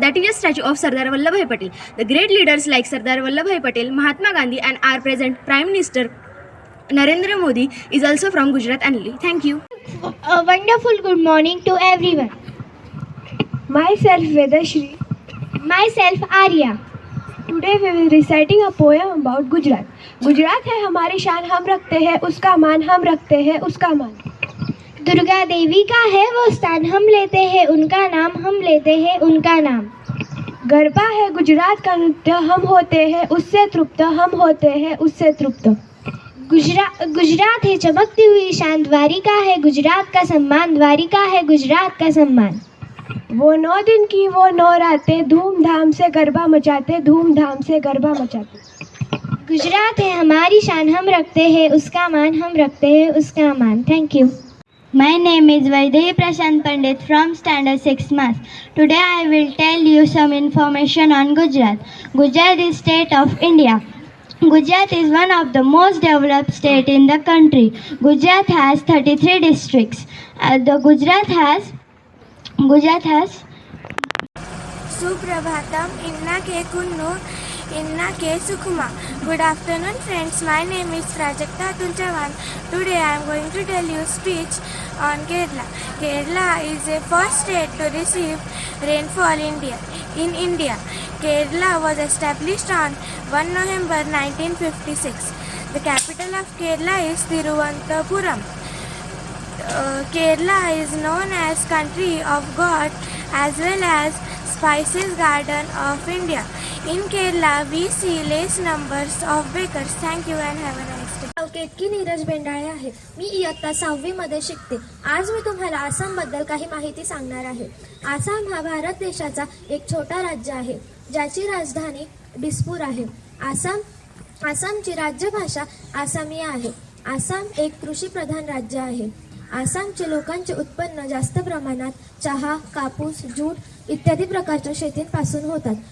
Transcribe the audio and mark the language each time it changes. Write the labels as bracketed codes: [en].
[en] That is a statue of Sardar Vallabhbhai Patel. The great leaders like Sardar Vallabhbhai Patel, Mahatma Gandhi, and our present Prime Minister Narendra Modi is also from Gujarat only. Thank you. A wonderful good morning to everyone. Myself Vedashri. Myself Arya. Today we will reciting a poem about Gujarat. [hi] Gujarat है हमारी शान, हम रखते हैं उसका मान, हम रखते हैं उसका मान. दुर्गा देवी का है वो स्थान, हम लेते हैं उनका नाम, हम लेते हैं उनका नाम. गरबा है गुजरात का नृत्य, हम होते हैं उससे तृप्त, हम होते हैं उससे तृप्त. गुजरात है चमकती हुई शान, द्वारिका है गुजरात का सम्मान, द्वारिका है गुजरात का सम्मान. वो 9 दिन की वो 9 रातें धूमधाम से गरबा मचाते, धूमधाम से गरबा मचाते. गुजरात है हमारी शान, हम रखते हैं उसका मान, हम रखते हैं उसका मान. [en] Thank you. My name is Vaidehi Prashant Pandit from Standard 6 Maths. Today I will tell you some information on Gujarat. Gujarat is state of India. Gujarat is one of the most developed state in the country. Gujarat has 33 districts. Gujarat has Suprabhatam, Inna ke Kunnu, Inna ke Sukhma. Good afternoon friends, my name is Prajakta Tulchavan. Today I am going to tell you speech on Kerala. Kerala is the first state to receive rainfall in India. Kerala was established on 1 November 1956. The capital of Kerala is Thiruvananthapuram. Kerala is known as country of God as well as Spices Garden of India. In Kerala, we see less numbers of bakers. Thank you and have a nice day. [mr] Ketaki Neeraj Bendale आहे. मी इयत्ता 6वी मध्ये शिकते. आज मी तुम्हाला आसामबद्दल काही माहिती सांगणार आहे. आसाम हा भारत देशाचा एक छोटा राज्य आहे ज्याची राजधानी दिसपूर आहे. आसामची राज्यभाषा आसामी आहे. आसाम एक कृषीप्रधान राज्य आहे. आसामचे लोकांचे उत्पन्न जास्त प्रमाणात चहा, कापूस, जूट इत्यादी प्रकारच्या शेतींपासून होतात.